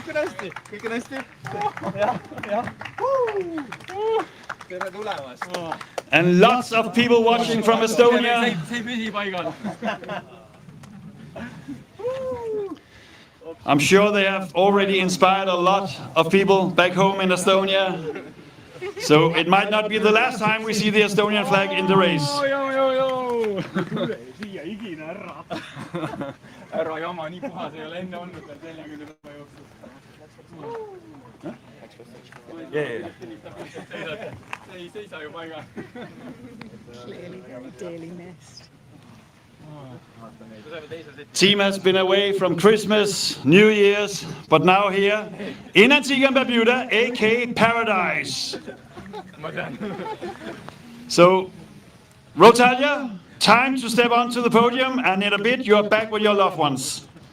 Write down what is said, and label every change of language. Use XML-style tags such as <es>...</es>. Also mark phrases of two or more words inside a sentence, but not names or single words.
<en>And lots of people watching from Estonia. I'm sure they have already inspired a lot of people back home in Estonia. So it might not be the last time we see the Estonian flag in the race.</en> <et>ära jama, nii puhas ei ole enne olnud veel 40 päeva jooksul. Ei seisa ju paigal.</et> <en>Clearly very dearly missed. Team has been away from Christmas, New Year's, but now here in Antigua and Barbuda, aka Paradise. So, Rotalia, time to step onto the podium, and in a bit you are back with your loved ones.</en>